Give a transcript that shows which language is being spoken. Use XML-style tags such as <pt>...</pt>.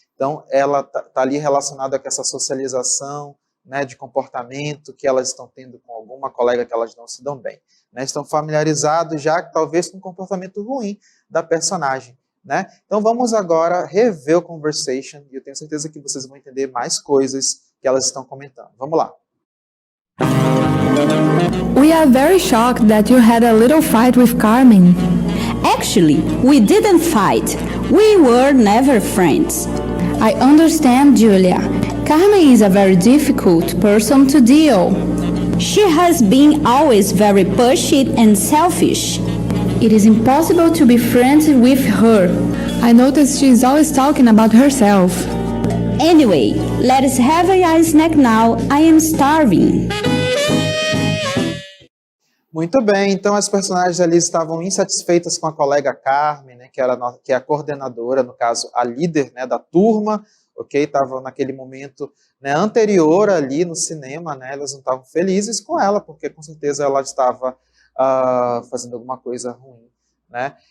<pt>Então, ela tá ali relacionada com essa socialização, né, de comportamento que elas estão tendo com alguma colega que elas não se dão bem, né? Estão familiarizados já, talvez, com o comportamento ruim da personagem, né? Então, vamos agora rever o conversation e eu tenho certeza que vocês vão entender mais coisas que elas estão comentando. Vamos lá.</pt> <en>We are very shocked that you had a little fight with Carmen. Actually, we didn't fight. We were never friends. I understand, Julia. Carmen is a very difficult person to deal. She has been always very pushy and selfish. It is impossible to be friends with her. I noticed she is always talking about herself. Anyway, let's have a snack now. I am starving.</en> <pt>Muito bem, então as personagens ali estavam insatisfeitas com a colega Carmen, né, que é a coordenadora, no caso, a líder, né, da turma, ok? Estava naquele momento, né, anterior ali no cinema, né, elas não estavam felizes com ela, porque com certeza ela estava fazendo alguma coisa ruim, né?</pt>